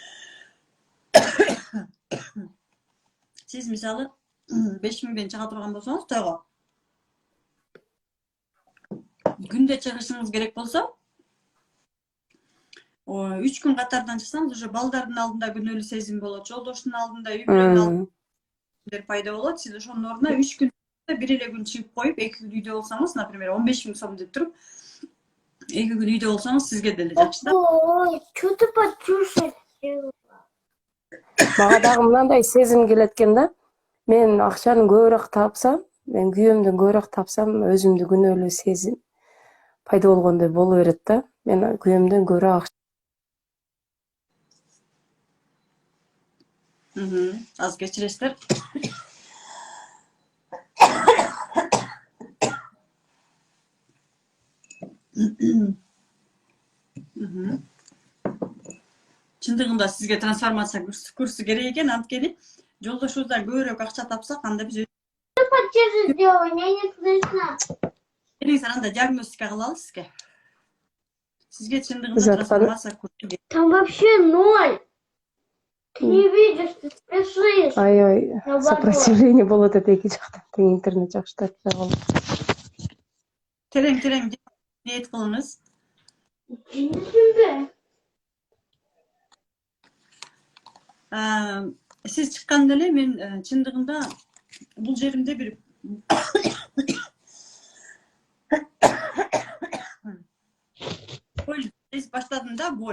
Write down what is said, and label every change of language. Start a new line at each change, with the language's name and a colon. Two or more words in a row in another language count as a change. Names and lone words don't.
Kyrgyz: Сиз мисалы 5000 менен чыга турган болсоңуз тойго күндө чыгышыңыз керек болсо, 3 күн катардан чыксаңыз, уже балдардын алдында күнөөлүү сезим болот, жолдоштун алдында, үй бүлөнүн алдында пайда болот. Сиз ошонун ордуна 3 күн бир эле күн чыгып коюп, 2 күн үйдө болсоңуз, например, 15.000 сом деп туруп, 2 күн үйдө болсоңуз сизге деле жакшы да.
Russian: Что ты почувствовал?
Kyrgyz: Мага дагы мындай сезим келет экен да. Мен акчаны көбүрөөк тапсам, мен күйөөмдөн көбүрөөк тапсам, өзүмдү күнөөлүү сезим пайда болгондой боло берет да. Мен күйөөмдөн көбүрөөк Аз кечиресиздер. Чындыгында сизге трансформация курсу керек экен, анткени жолдошубуздан көбүрөөк акча тапсак, анда биз
Russian: Что сделал? Я не слышно.
Kyrgyz: келиңиз анда диагностика кылалы сизге. Сизге чындыгында трансформация курсу керек.
Russian: Там вообще ноль. Ты не видишь, ты спешишь.
Kyrgyz: аябай сопротивление болот эт эки жактан. Тең интернет жакшы тартпай калды. Терең ниет кылыңыз. Сиз чыкканда эле мен чындыгында бул жеримде бир боль баштадым да, боль.